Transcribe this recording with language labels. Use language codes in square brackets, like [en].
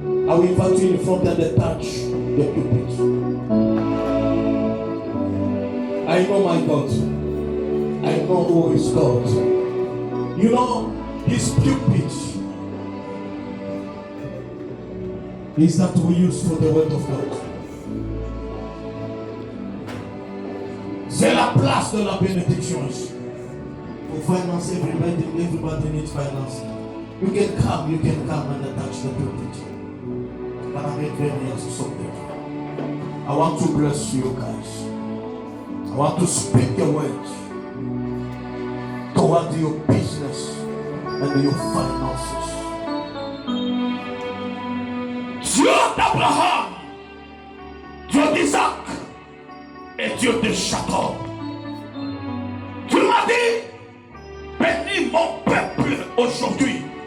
[en] I will invite you in front and touch the pulpit. I know my God. I know who is God. You know, this pulpit is that we use for the word of God. [fr] C'est la place de la bénédiction ici. [en] For finance, everybody needs finance. You can come and touch the pulpit. But I'm very something. I want to bless you guys. I want to speak the words toward your business and your finances. [fr] Dieu d'Abraham, Dieu d'Isaac et Dieu de Jacob. Tu m'as dit, bénis mon peuple aujourd'hui.